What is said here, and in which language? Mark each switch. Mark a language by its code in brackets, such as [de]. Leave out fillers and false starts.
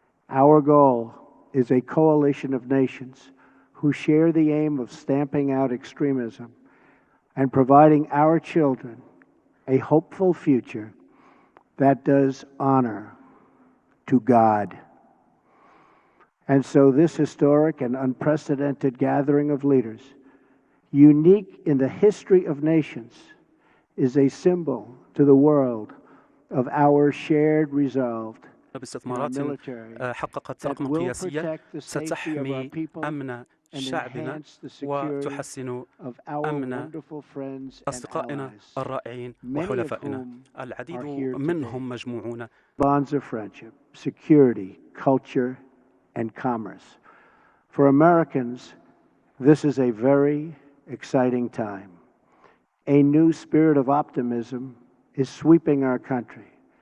[en] Our goal is a coalition of nations who share the aim of stamping out extremism and providing our children a hopeful future that does honor to God. And so this historic and unprecedented gathering of leaders, unique in the history of nations, is a symbol to the world of our shared resolve [ar] باستثمارات حققت رقما قياسيا ستحمي أمن شعبنا وتحسن أمن أصدقائنا الرائعين وحلفائنا. العديد منهم مجموعون. [en] Bonds of friendship, security, culture, and commerce. For Americans, this is a very exciting time. A new spirit of optimism is sweeping our country.